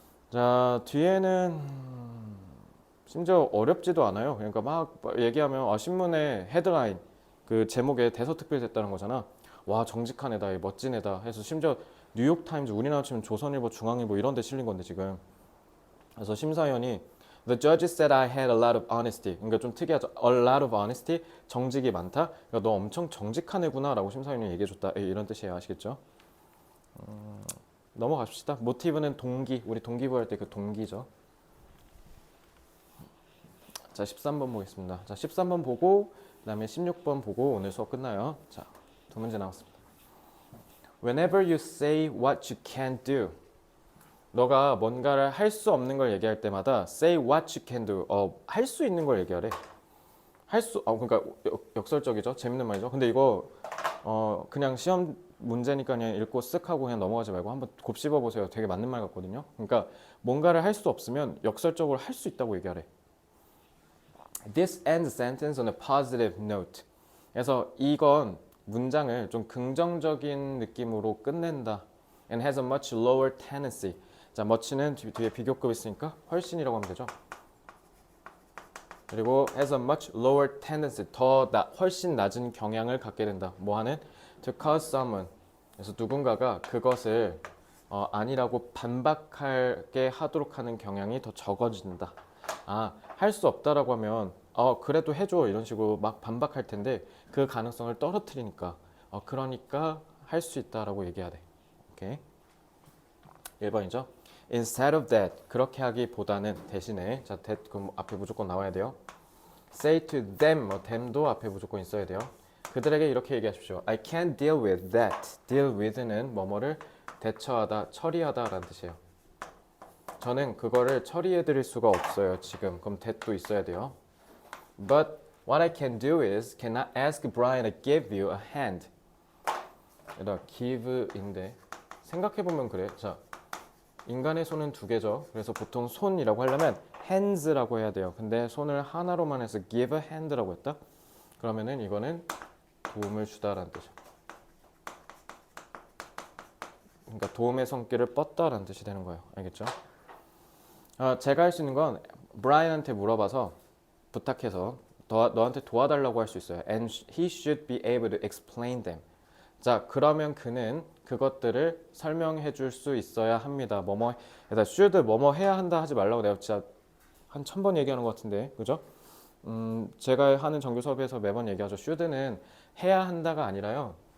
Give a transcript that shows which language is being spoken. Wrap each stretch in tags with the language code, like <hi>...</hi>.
<ko>자, 뒤에는 심지어 어렵지도 않아요. 그러니까 막 얘기하면 신문에 헤드라인 그 제목에 대서특필됐다는 거잖아. 와, 정직한 애다, 멋진 애다 해서 심지어 뉴욕타임즈, 우리나라 치면 조선일보, 중앙일보 이런 데 실린 건데 지금. 그래서 심사위원이</ko> <en>The judge said I had a lot of honesty.</en> <ko>그러니까 좀 특이하죠.</ko> <en>A lot of honesty.</en> <ko>정직이 많다. 그러니까 너 엄청 정직한 애구나라고 심사위원이 얘기해줬다. 이런 뜻이에요. 아시겠죠? 넘어갑시다. 모티브는 동기. 우리 동기부여 할 때 그 동기죠. 자, 13번 보겠습니다. 자, 13번 보고 그다음에 16번 보고 오늘 수업 끝나요. 자, 두 문제 나왔습니다.</ko> <en>Whenever you say what you can't do.</en> <ko>너가 뭔가를 할 수 없는 걸 얘기할 때마다</ko> <en>say what you can do.</en> <ko>할 수 있는 걸 얘기하래. 그러니까 역설적이죠. 재밌는 말이죠. 근데 이거 그냥 시험 문제니까 그냥 읽고 쓱 하고 그냥 넘어가지 말고 한번 곱씹어 보세요. 되게 맞는 말 같거든요. 그러니까 뭔가를 할 수 없으면 역설적으로 할 수 있다고 얘기하래.</ko> <en>This ends the sentence on a positive note.</en> <ko>그래서 이건 문장을 좀 긍정적인 느낌으로 끝낸다.</ko> <en>And has a much lower tendency.</en> <ko>자, much는 뒤에 비교급 있으니까 훨씬이라고 하면 되죠. 그리고</ko> <en>has a much lower tendency.</en> <ko>훨씬 낮은 경향을 갖게 된다. 뭐하는?</ko> <en>To cause someone.</en> <ko>그래서 누군가가 그것을 아니라고 반박하게 하도록 하는 경향이 더 적어진다. 할 수 없다라고 하면 그래도 해줘 이런 식으로 막 반박할 텐데 그 가능성을 떨어뜨리니까 그러니까 할 수 있다라고 얘기해야 돼. 오케이. 1번이죠.</ko> <en>Instead of that,</en> <ko>그렇게 하기보다는 대신에 자, that 그럼 앞에 무조건 나와야 돼요.</ko> <en>Say to them,</en> <ko>them도 앞에 무조건 있어야 돼요. 그들에게 이렇게 얘기하십시오.</ko> <en>I can't deal with that.</en> <ko>Deal with는 뭐뭐를 대처하다, 처리하다라는 뜻이에요. 저는 그거를 처리해 드릴 수가 없어요. 지금. 그럼 that도 있어야 돼요.</ko> <en>But what I can do is can I ask Brian to give you a hand.</en> <ko>얘들아, give인데 생각해보면 그래. 자, 인간의 손은 두 개죠. 그래서 보통 손이라고 하려면 hands라고 해야 돼요. 근데 손을 하나로만 해서</ko> <en>give a hand</en> <ko>라고 했다? 그러면은 이거는 도움을 주다라는 뜻이야. 그러니까 도움의 손길을 뻗다라는 뜻이 되는 거예요. 알겠죠? 제가 할 수 있는 건 브라이언한테 물어봐서 부탁해서 너한테 도와달라고 할 수 있어요.</ko> <en>And he should be able to explain them.</en> <ko>자, 그러면 그는 그것들을 설명해 줄 수 있어야 합니다. should 뭐뭐 해야 한다 하지 말라고 내가 진짜 한 1000번 얘기하는 것 같은데, 그죠? 제가 하는 정규 수업에서 매번 얘기하죠. should는 해야 한다가 아니라요.</ko>